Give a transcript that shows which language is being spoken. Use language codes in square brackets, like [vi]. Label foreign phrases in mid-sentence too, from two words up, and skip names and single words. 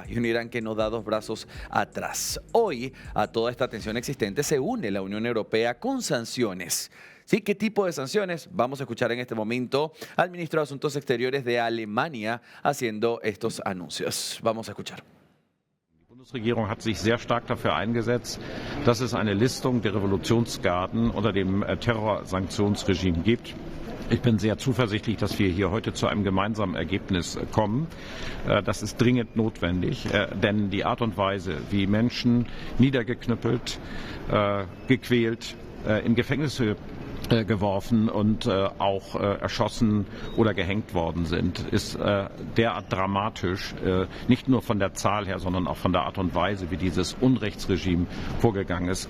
[es] Y un Irán que no da 2 brazos atrás. Hoy, a toda esta tensión existente, se une la Unión Europea con sanciones. ¿Sí? ¿Qué tipo de sanciones? Vamos a escuchar en este momento al ministro de Asuntos Exteriores de Alemania haciendo estos anuncios. Vamos a escuchar. [de] Die Bundesregierung hat sich sehr stark dafür eingesetzt, dass es eine Listung der Revolutionsgarden unter dem Terrorsanktionsregime gibt. Ich bin sehr zuversichtlich, dass wir hier heute zu einem gemeinsamen Ergebnis kommen. Das ist dringend notwendig, denn die Art und Weise, wie Menschen niedergeknüppelt, gequält, in Gefängnisse geworfen und auch erschossen oder gehängt worden sind, ist derart dramatisch, nicht nur von der Zahl her, sondern auch von der Art und Weise, wie dieses Unrechtsregime vorgegangen ist.